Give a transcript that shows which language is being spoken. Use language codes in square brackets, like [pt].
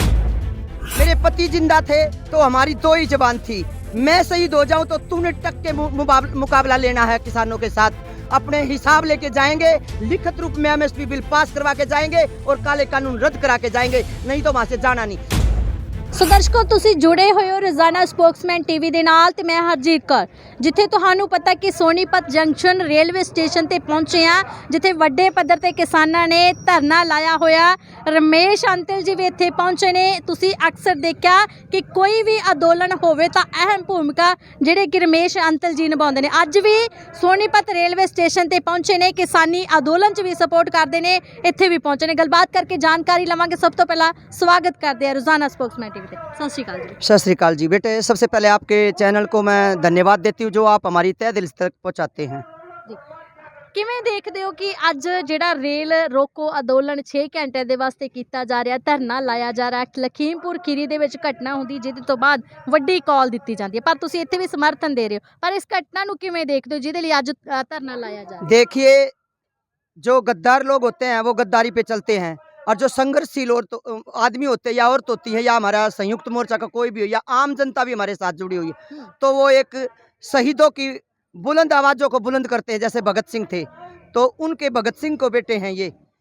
[hi] मेरे पति जिंदा थे तो हमारी दो ही जबान थी, मैं शहीद हो जाऊं तो तूने टक के मुकाबला लेना है किसानों के साथ। अपने हिसाब लेके जाएंगे, लिखित रूप में एमएसपी बिल पास करवा के जाएंगे और काले कानून रद्द करा के जाएंगे, नहीं तो वहां से जाना नहीं। [pa] ਸੋ ਦਰਸ਼ਕੋ, ਤੁਸੀਂ ਜੁੜੇ ਹੋਏ ਹੋ ਰੋਜ਼ਾਨਾ ਸਪੋਕਸਮੈਨ ਟੀਵੀ ਦੇ ਨਾਲ ਤੇ ਮੈਂ ਹਰਜੀਤ ਕੌਰ, ਜਿੱਥੇ ਤੁਹਾਨੂੰ ਪਤਾ ਕਿ ਸੋਨੀਪਤ ਜੰਕਸ਼ਨ ਰੇਲਵੇ ਸਟੇਸ਼ਨ ਤੇ ਪਹੁੰਚੇ ਆ, ਜਿੱਥੇ ਵੱਡੇ ਪੱਧਰ ਤੇ ਕਿਸਾਨਾਂ ਨੇ ਧਰਨਾ ਲਾਇਆ ਹੋਇਆ। ਰਮੇਸ਼ ਅੰਤਲ ਜੀ ਵੀ ਇੱਥੇ ਪਹੁੰਚੇ ਨੇ। ਤੁਸੀਂ ਅਕਸਰ ਦੇਖਿਆ ਕਿ ਕੋਈ ਵੀ ਅੰਦੋਲਨ ਹੋਵੇ ਤਾਂ ਅਹਿਮ ਭੂਮਿਕਾ ਜਿਹੜੇ ਕਿ ਰਮੇਸ਼ ਅੰਤਲ ਜੀ ਨਿਭਾਉਂਦੇ ਨੇ। ਅੱਜ ਵੀ ਸੋਨੀਪਤ ਰੇਲਵੇ ਸਟੇਸ਼ਨ ਤੇ ਪਹੁੰਚੇ ਨੇ, ਕਿਸਾਨੀ ਅੰਦੋਲਨ 'ਚ ਵੀ ਸਪੋਰਟ ਕਰਦੇ ਨੇ, ਇੱਥੇ ਵੀ ਪਹੁੰਚੇ ਨੇ। ਗੱਲਬਾਤ ਕਰਕੇ ਜਾਣਕਾਰੀ ਲਵਾਂਗੇ। ਸਭ ਤੋਂ ਪਹਿਲਾਂ ਸਵਾਗਤ ਕਰਦੇ ਆ ਰੋਜ਼ਾਨਾ ਸਪੋਕਸਮੈਨ। सत [hi] श्री अकाल जी बेटे, सबसे पहले आपके चैनल को मैं धन्यवाद देती हूँ जो आप हमारी तय दिल तक पहुँचाते हैं। [pa] ਕਿਵੇਂ ਦੇਖਦੇ ਹੋ ਕਿ ਅੱਜ ਜਿਹੜਾ ਰੇਲ ਰੋਕੋ ਅੰਦੋਲਨ 6 ਘੰਟੇ ਦੇ ਵਾਸਤੇ ਕੀਤਾ ਜਾ ਰਿਹਾ, ਧਰਨਾ ਲਾਇਆ ਜਾ ਰਿਹਾ, ਲਖੀਮਪੁਰ ਖੀਰੀ ਦੇ ਵਿੱਚ ਘਟਨਾ ਹੁੰਦੀ ਜਿਹਦੇ ਤੋਂ ਬਾਅਦ ਵੱਡੀ ਕਾਲ ਦਿੱਤੀ ਜਾਂਦੀ ਹੈ, ਪਰ ਤੁਸੀਂ ਇੱਥੇ ਵੀ ਸਮਰਥਨ ਦੇ ਰਹੇ ਹੋ, ਪਰ ਇਸ ਘਟਨਾ ਨੂੰ ਕਿਵੇਂ ਦੇਖਦੇ ਹੋ ਜਿਹਦੇ ਲਈ ਅੱਜ ਧਰਨਾ ਲਾਇਆ ਜਾ ਰਿਹਾ? [hi] देखिए, जो गद्दार लोग होते हैं वो गद्दारी पे चलते हैं, और जो संघर्षशील और आदमी होते हैं या औरत होती है या हमारा संयुक्त मोर्चा का कोई भी हो या आम जनता भी हमारे साथ जुड़ी हुई है, तो वो एक शहीदों की बुलंद आवाज़ों को बुलंद करते हैं। जैसे भगत सिंह थे तो उनके भगत सिंह को बेटे हैं ये।